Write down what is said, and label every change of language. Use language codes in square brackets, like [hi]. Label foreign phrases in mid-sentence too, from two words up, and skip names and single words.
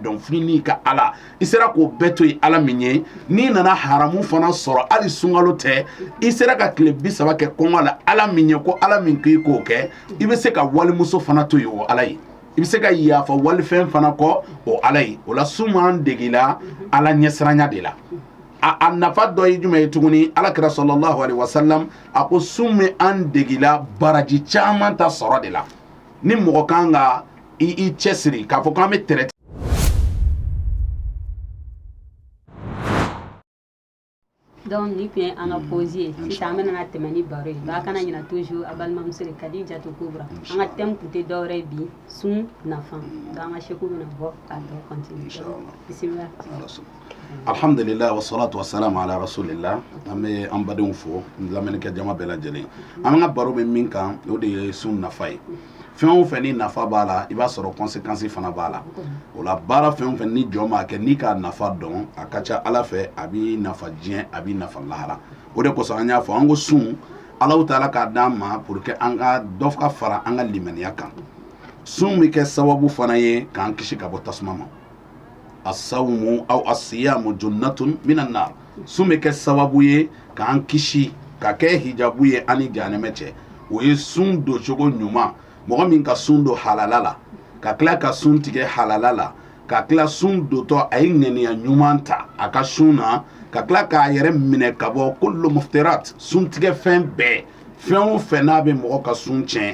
[bm] dɔn f'i n'i ka ala i sera k'o bɛɛ to yen ala min ye n'i nana haramu fana sɔrɔ hali sunkalo tɛ i sera ka tile 30 kɛ kɔngɔ la ala min ye ko ala min k'i k'o kɛ i bɛ se ka walimuso fana to yen o ala ye i bɛ se ka yafa walifɛn fana kɔ o ala ye o la sun m'an degela ala ɲɛsiranya de la a nafa dɔ ye jumɛn ye tuguni alakira [ar] صلى الله عليه وسلم [bm] a ko sun bɛ an degila baraji caman ta sɔrɔ de la ni mɔgɔ kan ka i cɛsiri k'a fɔ k'an bɛ tɛrɛ donc ni kun ye an ka pause ye sisan an bɛna tɛmɛ ni baro ye ba kana ɲina toujours a balimamuso de Kadijatu Kubra an ka thème kun tɛ dɔwɛrɛ ye bi sun nafa donc an ka seku bɛna bɔ k'a dɔ continuer bisimila [ar] الحمد لله والصلاة والسلام على رسول الله [bm] an bɛ an badenw fo lamɛnnikɛ jama bɛɛ lajɛlen an ka baro bɛ min kan o de ye sun nafa ye fɛn o fɛn ni nafa b'a la i b'a sɔrɔ conséquence fana b'a la o la baara fɛn o fɛn ni jɔ m'a kɛ n'i k'a nafa dɔn a ka ca ala fɛ a b'i nafa diɲɛ a b'i nafa lahara o de kosɔn an y'a fɔ an ko sun Alahu Taala k'a d'an ma [fr] pour que [bm] an ka dɔ ka fara an ka limaniya kan sun bɛ kɛ sababu fana ye k'an kisi ka bɔ tasuma ma [ar] الصوم أو الصيام جنة من النار [bm] sun bɛ kɛ sababu ye k'an kisi ka kɛ hijabu ye ani jahanɛmɛ cɛ o ye sun don cogo ɲuman mɔgɔ min ka sun don halala la ka tila ka sun tigɛ halala la ka tila sun dotɔ a ye ŋaniya ɲuman ta a ka sun na ka tila k'a yɛrɛ minɛ ka bɔ [ar] كل مفطرات [bm] sun tigɛ fɛn bɛɛ fɛn o fɛn n'a bɛ mɔgɔ ka sun tiɲɛ